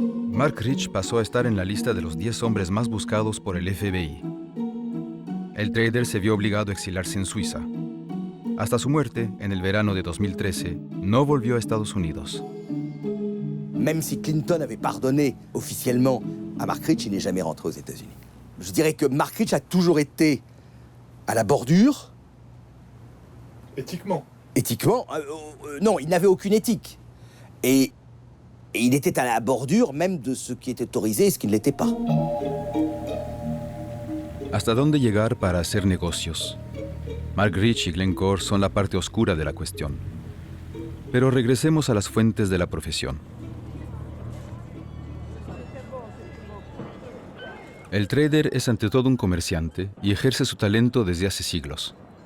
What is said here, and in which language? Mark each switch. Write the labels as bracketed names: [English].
[Spanish] Mark Rich pasó a estar en la lista de los 10 hombres más buscados por el FBI. El trader se vio obligado a exiliarse en Suiza. Hasta su muerte, en el verano de 2013, no volvió a Estados Unidos. [French] Même si Clinton avait pardonné officiellement à Mark Rich, il n'est jamais rentré aux États-Unis. Je dirais que Mark Rich a toujours été à la bordure, Éthiquement. Éthiquement, non, il n'avait aucune éthique. Et il était à la bordure même de ce qui était autorisé et ce qui ne l'était pas. [Spanish] ¿Hasta dónde llegar para hacer negocios? Mark Rich y Glencore son la parte oscura de la cuestión. Pero regresemos a las fuentes de la profesión. El trader es ante todo un comerciante y ejerce su talento desde hace siglos.